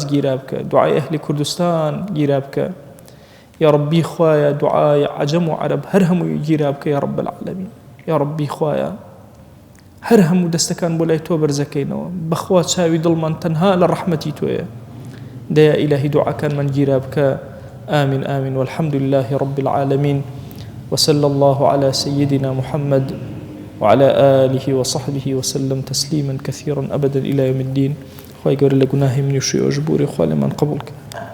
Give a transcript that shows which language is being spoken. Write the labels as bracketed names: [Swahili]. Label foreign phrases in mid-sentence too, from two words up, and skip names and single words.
[Central Kurdish] گیرا بکە دوعای ئەهلی کوردستان گیرا بکە [Arabic] یا ربی [Central Kurdish] خوایە دوعای عەجەم و عەرەب هەر هەمووی گیرا بکە [Arabic] یا رب العالمین یا ربی [Central Kurdish] خوایە هەر هەموو دەستەکان بۆ لای تۆ بەرزەکەینەوە بەخوا چاوی دڵمان تەنها لە ڕەحمەتی تۆیە دەیا ئیلاهی دوعاکانمان گیرا بکە [Arabic] آمین آمین والحمد لله رب العالمين وصلى الله على سيدنا محمد وعلى آله وصحبه وسلم تسليما كثيرا أبدا إلى يوم الدين [Central Kurdish] خوای گەورە لە گوناهی منی و شوێ ئەو ژبوری خوا لێمان قبوڵ کە